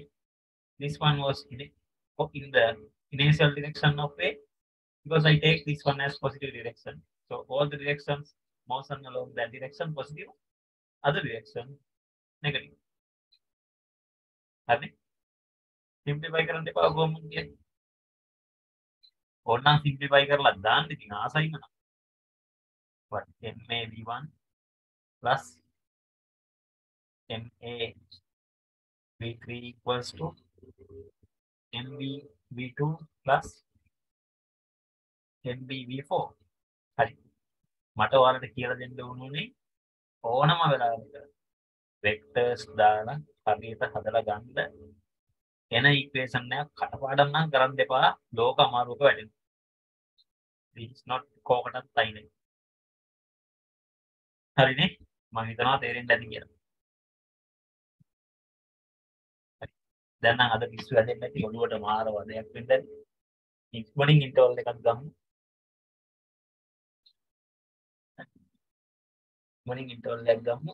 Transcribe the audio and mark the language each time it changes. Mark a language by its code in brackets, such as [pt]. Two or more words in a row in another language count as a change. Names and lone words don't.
[en] This one was in the initial direction of A, because I take this one as positive direction. So all the directions, motion along that direction positive, other direction negative. Have simplify [si] කරන්න එපා කොහොමද කියන්නේ. ඕනනම් simplify කරලා දාන්න ඉතින් ආසයිම නම්. [en] What MA V1 plus MA V3 equals to MB V2 plus MB V4. [si] හරි. මට ඔයාලට කියලා දෙන්න ඕනේ ඕනම වෙලාවක vectors දාලා හරියට හදලා ගන්න එන equation එකක් කටපාඩම් නම් කරන්න එපා ලෝක අමාරුවක වැඩෙනවා. [en] This is not [si] කෝකටත් තයිනේ. හරිනේ? මම හිතනවා තේරෙන්න ඇති කියලා. හරි. දැන් නම් අද පිස්සු වැදෙන්නේ නැති ඔළුවට මාර වදයක් වෙන්න ඇති. ඉක්මනින් ඉන්ටර්වල් එකක් ගමු. ඉක්මනින් ඉන්ටර්වල් එකක් ගමු.